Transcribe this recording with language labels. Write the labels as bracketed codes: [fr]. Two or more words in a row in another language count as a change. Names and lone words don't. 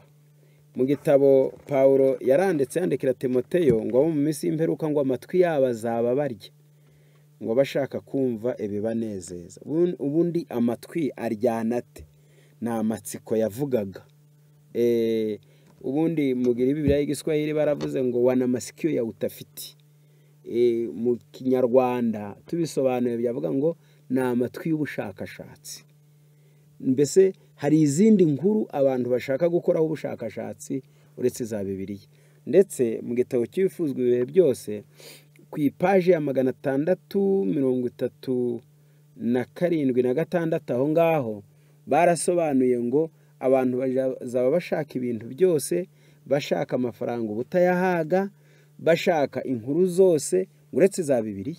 [rw] Mu gitabo Paulo yaranditse yandikira Timoteyo ngo mu minsi y'imperuka ngo amatwi yabo azaba barya ngo bashaka kumva ibibanezeza. Ubundi amatwi aryana ate? Ni amatsiko yavugaga. Ubundi mugira Bibiliya y'Igiswahili baravuze ngo [sw] wana masikio ya utafiti. [rw] Mu Kinyarwanda tubisobanuye byavuga ngo ni amatwi y'ubushakashatsi. Mbese hari izindi nkuru abantu bashaka gukoraho ubushakashatsi uretse za Bibiliya. Ndetse mu gitabo cy'ibifuzwa ibihe byose ku ipaji ya 637 na 6 aho ngaho barasobanuye ngo abantu bazaba bashaka ibintu byose, bashaka amafaranga ubutayahaga, bashaka inkuru zose uretse za Bibiliya.